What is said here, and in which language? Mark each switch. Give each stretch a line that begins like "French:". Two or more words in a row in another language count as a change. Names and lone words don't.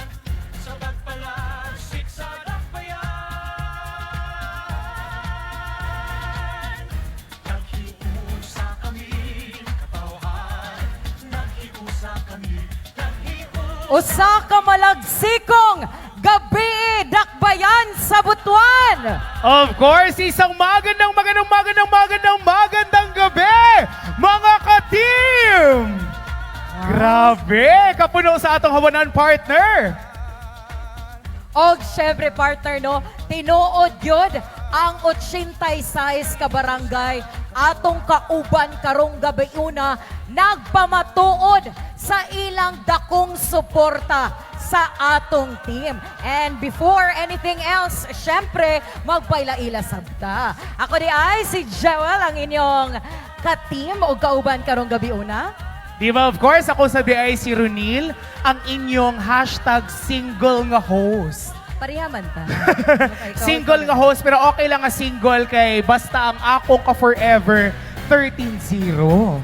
Cebuano: Sa pagpalasik sa dakbayan. Naghiusa kami, katawhan. Naghiusa kami, naghiusa. Usa ka malagsikong gabi dakbayan sa Butuan.
English: Of course,
Filipino: isang magandang gabi, mga ka-team!
Cebuano: Grabe, kapuno sa atong hawanan partner. Og syempre partner no, tinuod yun ang 86 ka barangay atong kauban karong gabi una nagpamatuod sa ilang dakong suporta sa atong team.
English: And before anything else,
Cebuano: syempre, magpaila-ila sabta. Ako di ay si Joel, ang inyong ka-team o kauban karong gabi una. Di ba,
English: of course,
Cebuano: ako sa DI si Runil, ang inyong #single nga host. Parihaman ta. Single nga host, pero okay lang nga single kay basta ang akong ka-forever 13-0.